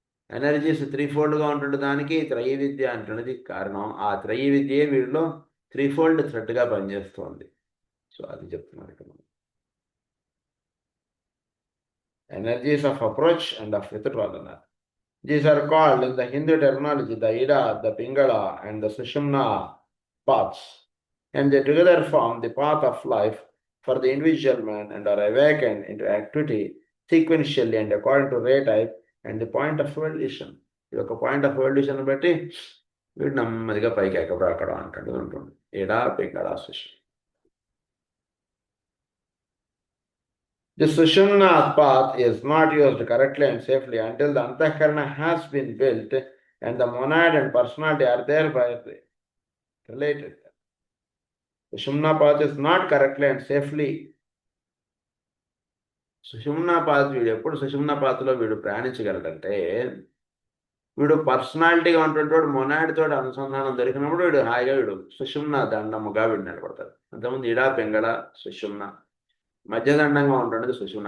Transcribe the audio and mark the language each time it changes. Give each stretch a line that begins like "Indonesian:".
Telugu: Energies త్రీఫోల్డ్గా ఉంటుంది, దానికి త్రయీ విద్య అంటున్నది కారణం. ఆ త్రయీ విద్యే వీడిలో త్రీఫోల్డ్ థ్రెడ్గా పనిచేస్తుంది. సో అది చెప్తున్నారు ఇక్కడ.
English: Energies of approach and of withdrawal అన్నారు. These are called in the Hindu terminology the Ida, the Pingala, and the Sushumna paths, and they together form the path of life for the individual man and are awakened into activity sequentially and according to ray type and the point of evolution.
Telugu: ఇది ఒక point of evolution బట్టి వీడు నెమ్మదిగా పైకి ఎక్కడం అంటూ ఉంటుంది. ఇడా పింగళ సుషుమ్న.
English: The Sushumna path is not used correctly and safely until the Antakarana has been built and the monad and personality are thereby related. Sushumna path is not correctly and safely.
Telugu: సుషుమ్నా path వీడు ఎప్పుడు సుషుమ్నా పాత్లో వీడు ప్రయాణించగలడంటే, వీడు పర్సనాలిటీగా ఉంటుంటాడు, మొనాడితో అనుసంధానం దొరికినప్పుడు వీడు హాయిగా వీడు సుషుమ్నా దండముగా వీడు నిలబడతాడు. అంతకుముందు ఇడా పింగళ సుషుమ్న మధ్యదండంగా ఉంటున్నది సుషుమ్న.